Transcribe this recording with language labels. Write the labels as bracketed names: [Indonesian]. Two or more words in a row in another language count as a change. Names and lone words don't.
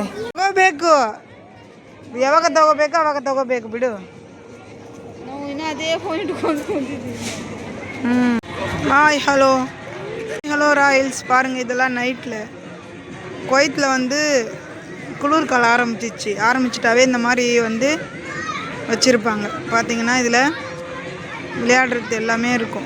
[Kannada] ತಗೋಬೇಕು, ಯಾವಾಗ ತಗೋಬೇಕು ಅವಾಗ ತಗೋಬೇಕು ಬಿಡು. ನಾವು ಇನ್ನೂ ಅದೇ ಫೋನ್ ಇಟ್ಕೊಂಡು ಕುಂತಿದ್ದೀವಿ. [English] Hi hello Royals. [Tamil] பாருங்கள், இதெல்லாம் நைட்டில் குவைத்தில் வந்து குளிர்காலம் ஆரம்பிச்சிட்டாவே இந்த மாதிரி வந்து வச்சுருப்பாங்க. பார்த்திங்கன்னா இதில் விளையாடுறது எல்லாமே இருக்கும்.